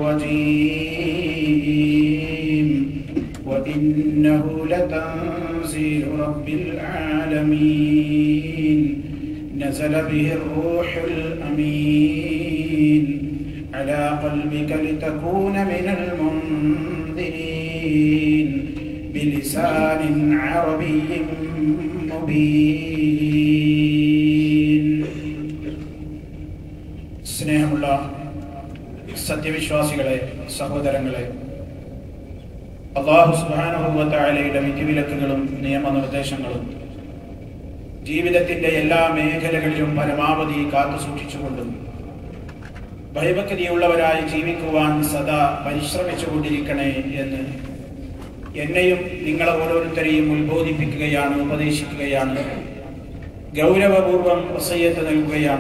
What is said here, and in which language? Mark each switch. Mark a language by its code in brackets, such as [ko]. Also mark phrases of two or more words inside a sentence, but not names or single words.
[ar] الرجيم وإنه لتنزيل رب العالمين نزل به الروح الأمين على قلبك لتكون من المنذرين بلسان عربي مبين [ml] സ്നേഹമുള്ള സത്യവിശ്വാസികളെ, സഹോദരങ്ങളെ, [ar] الله سبحانه و [ml] തആലയുടെ വിധിവിലക്കുകളും നിയമനിർദ്ദേശങ്ങളും ജീവിതത്തിന്റെ എല്ലാ മേഖലകളിലും പരമാവധി കാത്തുസൂക്ഷിച്ചുകൊണ്ടും ഭയഭക്തിയുള്ളവരായി ജീവിക്കുവാൻ സദാ പരിശ്രമിച്ചുകൊണ്ടിരിക്കണേ എന്ന് എന്നെയും നിങ്ങളെ ഓരോരുത്തരെയും ഉത്ബോധിപ്പിക്കുകയാണ്, ഉപദേശിക്കുകയാണ്, ഗൗരവപൂർവം വസിയ്യത്ത് നൽകുകയാണ്.